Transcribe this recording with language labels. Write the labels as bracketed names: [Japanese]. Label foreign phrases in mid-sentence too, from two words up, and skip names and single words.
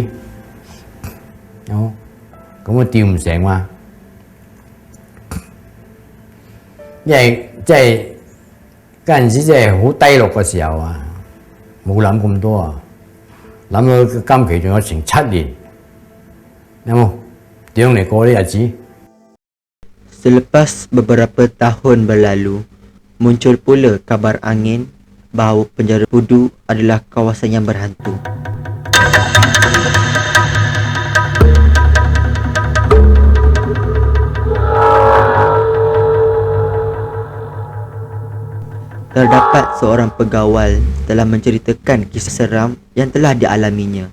[Cantonese] 哦，咁我吊唔成嘛。因為即係嗰陣時即係好低落嘅時候啊，冇諗咁多啊，諗到今期仲有成7年，有冇點樣嚟過啲日子？ [Malay] Selepas beberapa tahun berlalu, muncul pula kabar angin bahawa penjara Pudu adalah kawasan yang berhantu. Terdapat seorang pegawai telah menceritakan kisah seram yang telah dialaminya.